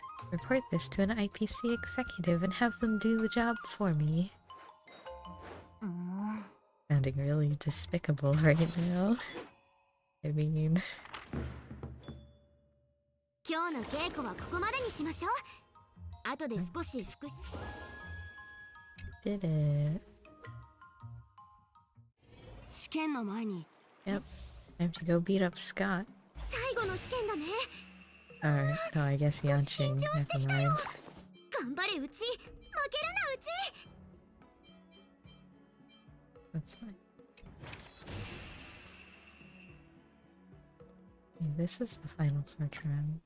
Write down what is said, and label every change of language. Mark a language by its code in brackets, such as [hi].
[en] Report this to an IPC executive and have them do the job for me. Sounding really despicable right now. I mean... [ja] 今日の稽古はここまでにしましょう。後で少し復習。 [en] Did it. [ja] 試験の前に。 [en] Yep. Time to go beat up Scott. [ja] 最後の試験だね。 [en] Or, no, I guess Yanqing. Never mind. [ja] 頑張れうち。負けるなうち。 [en] That's fine. Okay, this is the final search round.